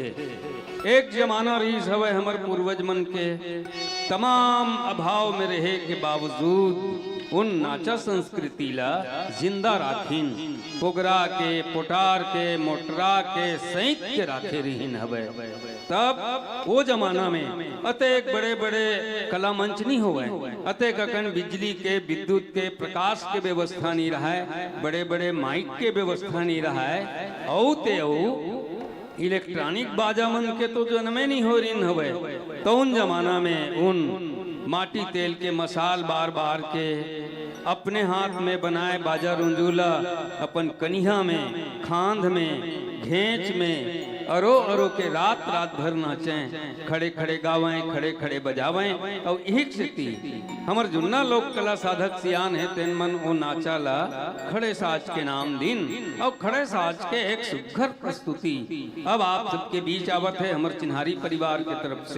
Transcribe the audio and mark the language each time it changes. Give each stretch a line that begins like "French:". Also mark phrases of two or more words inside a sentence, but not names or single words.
Chhattisgarhi: एक जमाना रीस हवे हमर पूर्वज मन के, तमाम अभाव में रहे के बावजूद उन नाचा संस्कृति ला जिंदा राखीन, पोगरा के, पोटार के, मोटरा के, सैत के राखे रहीन हवे। तब वो जमाना में अतेक बड़े बड़े कला मंच नहीं होवे, अतेक अकन बिजली के, विद्युत के, प्रकाश के व्यवस्था नहीं रहा है, बड़े बड़े माइक के व्यवस्था नहीं रहा है, इलेक्ट्रॉनिक बाजा मन के तो जन्मे नहीं हो रही हवे। तो उन जमाना में उन माटी तेल के मसाल बार बार के अपने हाथ में बनाए बाजा रुंजूला अपन कनिहा में, खांध में, घेंच में अरो अरो के रात रात भर नाचें, खड़े खड़े गावें, खड़े खड़े बजावें। और यही स्थिति हमर जुन्ना लोक कला साधक सियान है, तेन मन वो नाचा ला खड़े साज के नाम दिन और खड़े साज के एक सुघर प्रस्तुति अब आप सबके बीच आवत है हमर चिन्हारी परिवार के तरफ से।